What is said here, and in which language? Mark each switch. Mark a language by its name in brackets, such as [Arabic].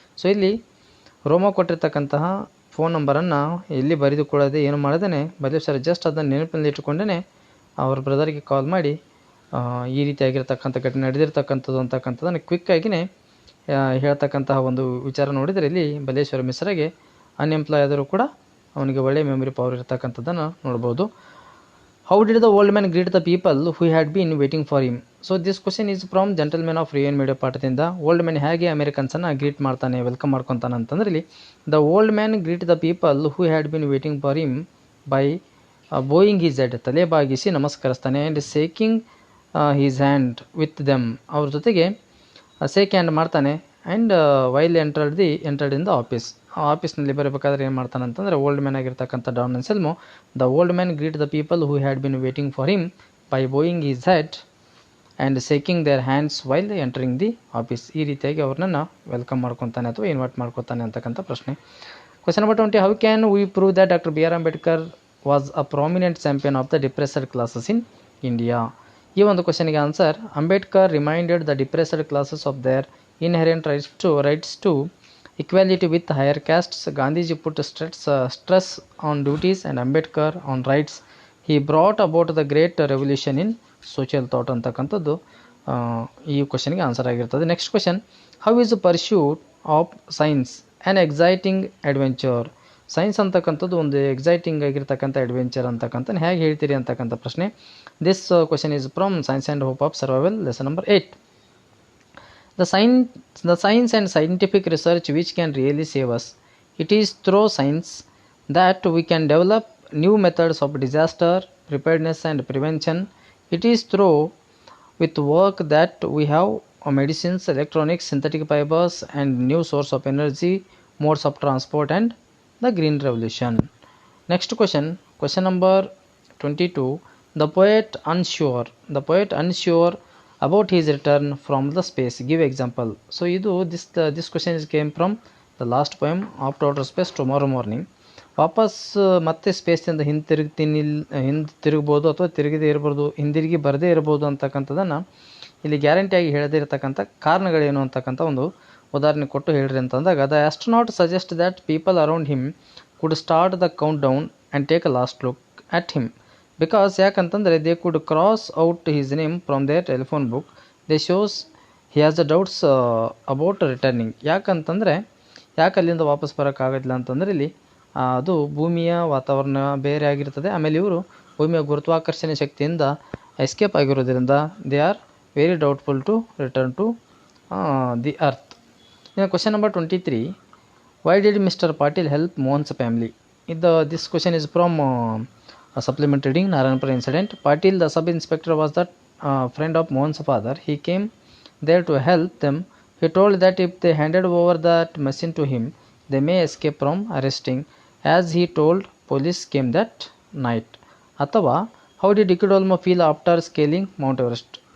[Kannada] So ಇಲ್ಲಿ ರೋಮಾ ಕೊಟ್ಟಿರ್ತಕ್ಕಂತಹ phone ನಂಬರನ್ನು ಎಲ್ಲಿ ಬರೆದುಕೊಳ್ಳದೆ ಏನು ಮಾಡದೇ ಬಲೇಶ್ವರ ಜಸ್ಟ್ ಅದನ್ನು ನೆನಪಿನಲ್ಲಿ ಇಟ್ಟುಕೊಂಡೇ ಅವ್ರ ಬ್ರದರ್ಗೆ ಕಾಲ್ ಮಾಡಿ ಈ ರೀತಿಯಾಗಿರ್ತಕ್ಕಂಥ ಘಟನೆ ನಡೆದಿರ್ತಕ್ಕಂಥದ್ದು ಅಂತಕ್ಕಂಥದ್ದನ್ನು ಕ್ವಿಕ್ಕಾಗಿಯೇ ಹೇಳ್ತಕ್ಕಂತಹ ಒಂದು ವಿಚಾರ ನೋಡಿದರೆ ಇಲ್ಲಿ ಬಲೇಶ್ವರ ಮಿಶ್ರಾಗೆ ಅನ್ಎಂಪ್ಲಾಯ್ ಆದರೂ ಕೂಡ ಅವನಿಗೆ ಒಳ್ಳೆಯ ಮೆಮೊರಿ ಪವರ್ ಇರತಕ್ಕಂಥದ್ದನ್ನು ನೋಡ್ಬೋದು. [English] How did the old man greet the people who had been waiting for him? So this question is from Gentleman of Rayon Media [Kannada] ಪಾಠದಿಂದ. Old man ಹೇಗೆ ಅಮೆರಿಕನ್ಸನ್ನು ಗ್ರೀಟ್ ಮಾಡ್ತಾನೆ, ವೆಲ್ಕಮ್ ಮಾಡ್ಕೊತಾನೆ ಅಂತಂದ್ರೆ ಇಲ್ಲಿ [English] the old man greet the people who had been waiting for him by bowing his head, [Kannada] ತಲೆ ಬಾಗಿಸಿ ನಮಸ್ಕರಿಸ್ತಾನೆ. [English] and shaking his hand with them, [Kannada] ಅವ್ರ ಜೊತೆಗೆ sake hand ಮಾಡ್ತಾನೆ. [English] and while entered in the office, [Kannada] ಆಫೀಸ್ನಲ್ಲಿ ಬರಬೇಕಾದ್ರೆ ಏನು ಮಾಡ್ತಾನೆ ಅಂತಂದರೆ ಓಲ್ಡ್ ಮ್ಯಾನ್ ಆಗಿರ್ತಕ್ಕಂಥ Don ಅನ್ಸೆಲ್ಮು [English] The old man greet the people who had been waiting for him by bowing his head and shaking their hands while entering the office. [Kannada] ಈ ರೀತಿಯಾಗಿ ಅವ್ರನ್ನ welcome ಮಾಡ್ಕೊತಾನೆ ಅಥವಾ ಇನ್ವೈಟ್ ಮಾಡ್ಕೊತಾನೆ ಅಂತಕ್ಕಂಥ ಪ್ರಶ್ನೆ. [English] Question number 20, how can we prove that doctor BR Ambedkar was a prominent champion of the depressed classes in India? [Kannada] ಈ ಒಂದು ಕ್ವಶನ್ಗೆ answer, [English] Ambedkar reminded the depressed classes of their inherent rights to equality with higher castes. Gandhiji put stress on duties and Ambedkar on rights. He brought about the great revolution in social thought [Kannada] ಅಂತಕ್ಕಂಥದ್ದು ಈ ಕ್ವಶನ್ಗೆ answer ಆಗಿರ್ತದೆ. [English] Next question, how is pursuit of science an exciting adventure? [Kannada] Science ಅಂತಕ್ಕಂಥದ್ದು ಒಂದು exciting ಆಗಿರ್ತಕ್ಕಂಥ adventure ಅಂತಕ್ಕಂಥ ಹೇಗೆ ಹೇಳ್ತೀರಿ ಅಂತಕ್ಕಂಥ ಪ್ರಶ್ನೆ. [English] This question is from science and hope of survival, lesson number 8. The science and scientific research which can really save us. It is through science that we can develop new methods of disaster preparedness and prevention. It is through with work that we have medicines, electronics, synthetic fibers and new source of energy, modes of transport and the green revolution. Next question, question number 22. The poet unsure about his return from the space. Give example. So this question is came from the last poem, After outer space tomorrow morning. [Kannada] ವಾಪಸ್ ಮತ್ತೆ ಸ್ಪೇಸಿಂದ ಹಿಂತಿರುಗ್ಬೋದು ಅಥವಾ ತಿರುಗದೇ ಇರ್ಬೋದು, ಹಿಂದಿರುಗಿ ಬರದೇ ಇರ್ಬೋದು ಅಂತಕ್ಕಂಥದ್ದನ್ನು ಇಲ್ಲಿ ಗ್ಯಾರಂಟಿಯಾಗಿ ಹೇಳದೇ ಇರತಕ್ಕಂಥ ಕಾರಣಗಳೇನು ಅಂತಕ್ಕಂಥ ಒಂದು ಉದಾಹರಣೆ ಕೊಟ್ಟು ಹೇಳ್ರಿ ಅಂತಂದಾಗ, [English] the astronaut suggest that people around him could start the countdown and take a last look at him because [Kannada] ಯಾಕಂತಂದರೆ [English] They could cross out his name from their telephone book. They shows he has the doubts about returning. [Kannada] ಯಾಕಂತಂದರೆ ಯಾಕೆ ಅಲ್ಲಿಂದ ವಾಪಸ್ ಬರೋಕ್ಕಾಗೋದಿಲ್ಲ ಅಂತಂದರೆ ಇಲ್ಲಿ ಅದು ಭೂಮಿಯ ವಾತಾವರಣ ಬೇರೆ ಆಗಿರ್ತದೆ. ಆಮೇಲೆ ಇವರು ಭೂಮಿಯ ಗುರುತ್ವಾಕರ್ಷಣೆ ಶಕ್ತಿಯಿಂದ ಎಸ್ಕೇಪ್ ಆಗಿರೋದ್ರಿಂದ [English] They are very doubtful to return to the earth. ಇನ್ನು question number 23. Why did mister Patil help Mohan's family? This question is from supplement reading Narayanpura incident. Patil, the sub inspector, was the friend of Mohan's father. He came there to help them. He told that if they handed over that machine to him, they may escape from arresting, as he told police came that night. Athava, how did Ikki Dolma feel after scaling Mount Everest?